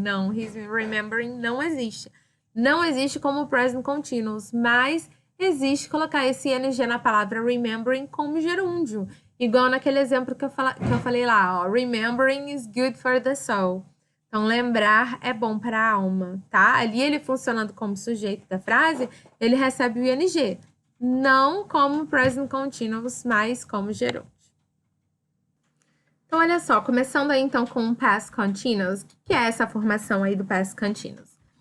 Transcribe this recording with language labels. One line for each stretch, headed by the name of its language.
Portuguese: Não,
English: he's remembering
Portuguese: não existe. Não existe como present continuous, mas existe colocar esse ing na palavra remembering como gerúndio. Igual naquele exemplo que eu falei lá, ó.
English: Remembering is good for the soul.
Portuguese: Então, lembrar é bom para a alma, tá? Ali ele funcionando como sujeito da frase, ele recebe o ing. Não como present continuous, mas como gerúndio. Então, olha só, começando aí então com o past continuous. O que é essa formação aí do past continuous?